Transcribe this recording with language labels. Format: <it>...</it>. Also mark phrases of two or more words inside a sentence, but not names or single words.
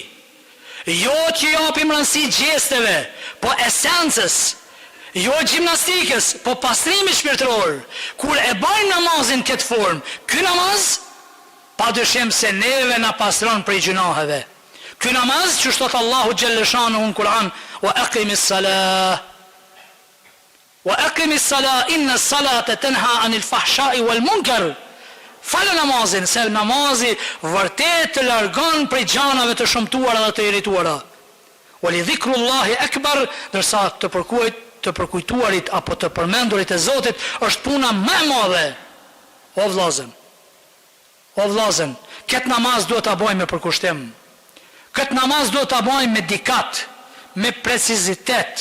<sq>Jo t'i japim rëndësi gjesteve, po esencës. Jo gjimnastikës, po pastrimit shpirtëror. Kur e bëjmë namazin këtë formë, ky namaz pa dyshim se neve na pastron prej gjunaheve. Ky namaz që thot Allahu xhalleshanuhu në Kur'an,</sq> <ar>وأقم الصلاة. وأقم الصلاة إن الصلاة تنهى عن الفحشاء والمنكر.</ar> <sq>Falë namazin, se namazi vërtet të largon prej gjanave të shëmtuara dhe të irrituara.</sq> <ar>ولذكر الله أكبر,</ar> <sq>ndërsa të përkujtuarit apo të përmendurit e Zotit është puna më e madhe. O vllazën, këtë namaz duhet ta bëjmë me përkushtim. Këtë namaz duhet ta bëjmë me dikat, me precizitet.</sq>